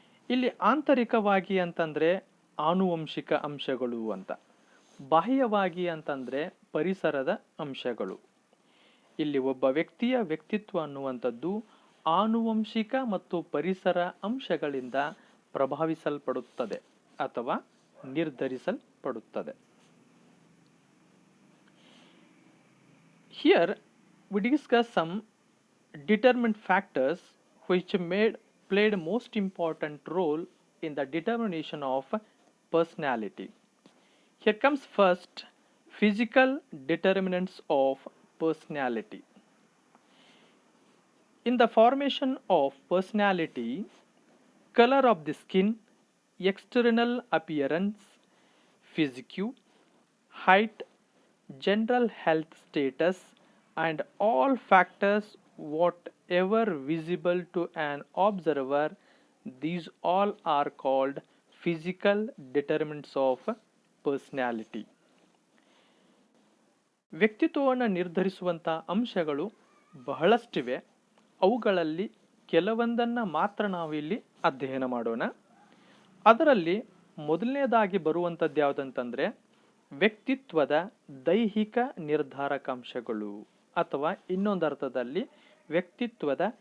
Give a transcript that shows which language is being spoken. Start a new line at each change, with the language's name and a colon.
Kannada: ಇಲ್ಲಿ ಆಂತರಿಕವಾಗಿ ಅಂತಂದರೆ ಆನುವಂಶಿಕ ಅಂಶಗಳು ಅಂತ, ಬಾಹ್ಯವಾಗಿ ಅಂತಂದರೆ ಪರಿಸರದ ಅಂಶಗಳು. ಇಲ್ಲಿ ಒಬ್ಬ ವ್ಯಕ್ತಿಯ ವ್ಯಕ್ತಿತ್ವ ಅನ್ನುವಂಥದ್ದು ಆನುವಂಶಿಕ ಮತ್ತು ಪರಿಸರ ಅಂಶಗಳಿಂದ ಪ್ರಭಾವಿಸಲ್ಪಡುತ್ತದೆ ಅಥವಾ ನಿರ್ಧರಿಸಲ್ಪಡುತ್ತದೆ.
English: Here we discuss some determinant factors which played most important role in the determination of personality. Here comes first physical determinants of personality. In the formation of personality, color of the skin, external appearance, physique, height, general health status and all factors whatever visible to an observer, these all are called physical determinants of personality.
Kannada: ವ್ಯಕ್ತಿತ್ವವನ್ನು ನಿರ್ಧರಿಸುವಂಥ ಅಂಶಗಳು ಬಹಳಷ್ಟಿವೆ. ಅವುಗಳಲ್ಲಿ ಕೆಲವೊಂದನ್ನು ಮಾತ್ರ ನಾವು ಇಲ್ಲಿ ಅಧ್ಯಯನ ಮಾಡೋಣ. ಅದರಲ್ಲಿ ಮೊದಲನೇದಾಗಿ ಬರುವಂಥದ್ದು ಯಾವುದಂತಂದರೆ ವ್ಯಕ್ತಿತ್ವದ ದೈಹಿಕ ನಿರ್ಧಾರಕಾಂಶಗಳು, ಅಥವಾ ಇನ್ನೊಂದು ಅರ್ಥದಲ್ಲಿ ವ್ಯಕ್ತಿತ್ವದ